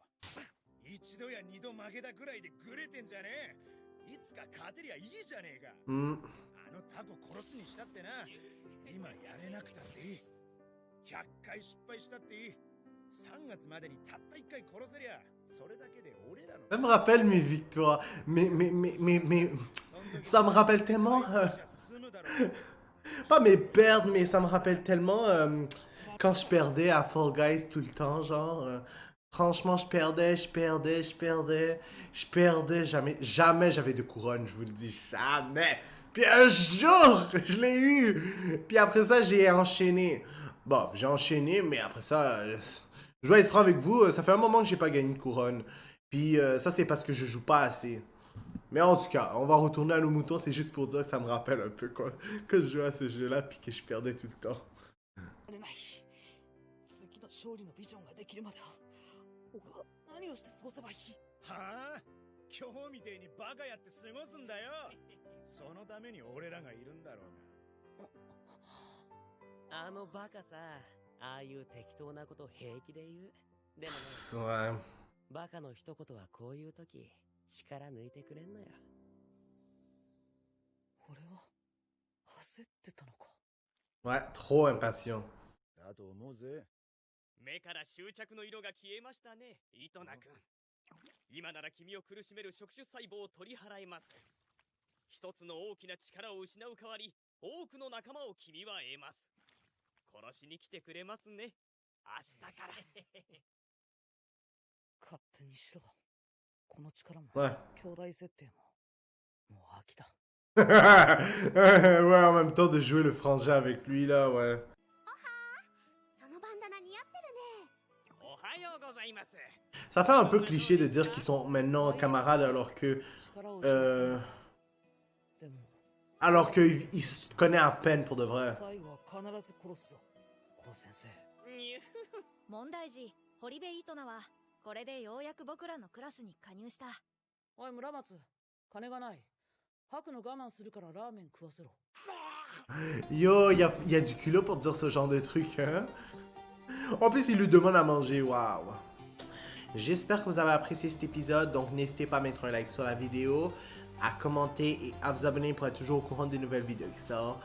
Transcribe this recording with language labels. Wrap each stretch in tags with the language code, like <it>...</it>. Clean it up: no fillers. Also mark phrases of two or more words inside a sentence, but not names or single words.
<ja>一度や二度負けたくらいでグレてんじゃねえ。いつか勝てりゃいいじゃねえか。 Hmm. あのタコ殺すにしたってな。今やれなくたっていい。100回失敗したっていい。3月までにたった1回殺せりゃそれだけで俺らの</ja> <fr>Ça me rappelle mes victoires. Ça me rappelle tellement.</fr> <ja>済むだろう。</ja> <fr>Pas mes perdre, mais ça me rappelle tellement quand je perdais à Fall Guys tout le temps, genre. Franchement, je perdais. Jamais j'avais de couronne, je vous le dis, jamais. Puis un jour, je l'ai eu. Puis après ça, j'ai enchaîné. Bon, j'ai enchaîné, mais après ça, je dois être franc avec vous, ça fait un moment que j'ai pas gagné de couronne. Puis ça, c'est parce que je joue pas assez. Mais en tout cas, on va retourner à nos moutons, c'est juste pour dire que ça me rappelle un peu quoi, que je jouais à ce jeu-là puis que je perdais tout le temps.</fr> <ja>れない。次の勝利のビジョンができるまでは俺は何をして過ごせばいい。はあ、今日みてえにバカやって過ごすんだよ。そのために俺らがいるんだろうが。あのバカさ、ああいう適当なこと平気で言う。でもね、</ja> <fr>Ouais.</fr> <ja>バカの一言はこういう時力抜いてくれんのよ。俺は焦ってたのか。</ja> <fr>Ouais, trop impatient.</fr> <ja>だと思うぜ。目から執着の色が消えましたね、イトナ君。今なら君を苦しめる触手細胞を取り払います。一つの大きな力を失う代わり、多くの仲間を君は得ます。殺しに来てくれますね、明日から。勝手にしろ。この力も、</ja> <fr>Ouais.</fr> <ja>兄弟設定も、もう飽きた。</ja> <fr>Ouais, en même temps de jouer le frangin avec lui là, ouais.</fr> <ja>そのバンダナ似合ってるね。おはようございます。</ja> <fr>Ça fait un peu cliché de dire qu'ils sont maintenant camarades alors que...</fr> <ja>力を でも</ja> <fr>alors qu'ils se connaissent à peine pour de vrai.</fr> <ja>最後は必ず殺すぞ、コロ先生。問題児、堀部イトナはこれでようやく僕らのクラスに加入した。おい村松、金がない。吐くの我慢するからラーメン食わせろ。</ja> <fr>Yo, y a du culot pour dire ce genre de truc, hein? En plus, il lui demande à manger, waouh! J'espère que vous avez apprécié cet épisode, donc n'hésitez pas à mettre un like sur la vidéo, à commenter et à vous abonner pour être toujours au courant des nouvelles vidéos qui sortent.</fr>